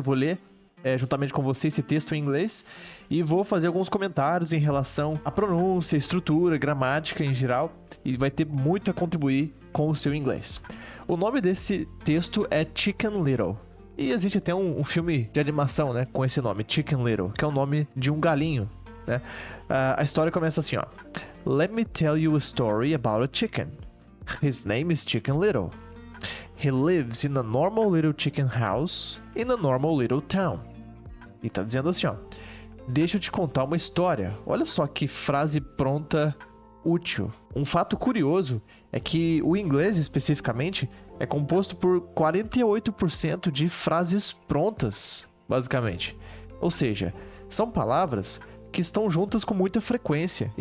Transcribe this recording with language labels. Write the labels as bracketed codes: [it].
[pt] Eu vou ler juntamente com você esse texto em inglês e vou fazer alguns comentários em relação à pronúncia, estrutura, gramática em geral, e vai ter muito a contribuir com o seu inglês. O nome desse texto é Chicken Little. E existe até um filme de animação, né, com esse nome, Chicken Little, que é o nome de um galinho, né? A história começa assim, ó. [en] Let me tell you a story about a chicken. His name is Chicken Little. He lives in a normal little chicken house in a normal little town. [pt] E tá dizendo assim, ó. Deixa eu te contar uma história. Olha só que frase pronta útil. Um fato curioso é que o inglês, especificamente, é composto por 48% de frases prontas, basicamente. Ou seja, são palavras que estão juntas com muita frequência.